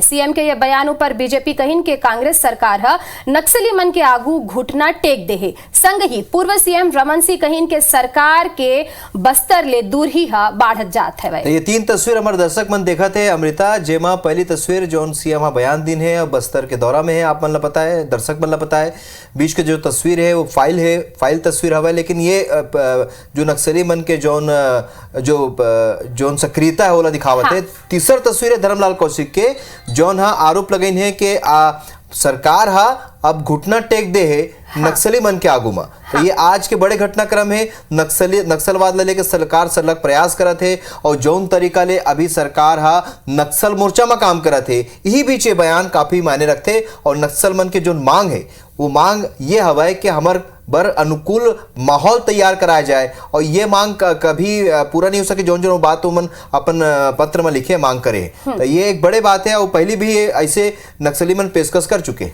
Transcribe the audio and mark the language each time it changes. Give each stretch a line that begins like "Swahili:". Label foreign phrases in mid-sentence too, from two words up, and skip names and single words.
Chhattisgarhi: सीएम के यह बयान ऊपर बीजेपी के कांग्रेस सरकार है नक्सली मन के आगू घुटना टेक दे है। संग ही पूर्व सीएम रमन सिंह कहिन के सरकार के बस्तर ले दूर ही बढ़त जात है। ये तीन तस्वीर हमारे दर्शक मन देखा थे अमृता, जेमा पहली तस्वीर जौन सीएम बयान दिन है और बस्तर के दौरा में है। आप मन ला पता है, दर्शक मन ला पता है, बीच के जो तस्वीर है वो फाइल तस्वीर हवा। लेकिन ये जो नक्सली मन के जौन सक्रियता है वो दिखावत है। तीसरा तस्वीर है धर्मलाल कौशिक के जौन आरोप लगाइन है कि सरकार हा अब घुटना टेक दे है नक्सली मन के आगू में। तो ये आज के बड़े घटनाक्रम है। नक्सलवाद ले लेके सरकार सरलग प्रयास करत है और जौन तरीका ले अभी सरकार हा नक्सल मोर्चा में काम करत है। यही बीच ये बयान काफी मायने रखते और नक्सल मन के जो मांग है वो मांग ये हवा है कि हमार बर अनुकूल माहौल तैयार कराया जाए और ये मांग कभी पूरा नहीं हो सके जौन जौन बात मन अपन पत्र में लिखे मांग करे। तो ये एक बड़े बात है और पहले भी ऐसे नक्सली मन पेशकश कर चुके।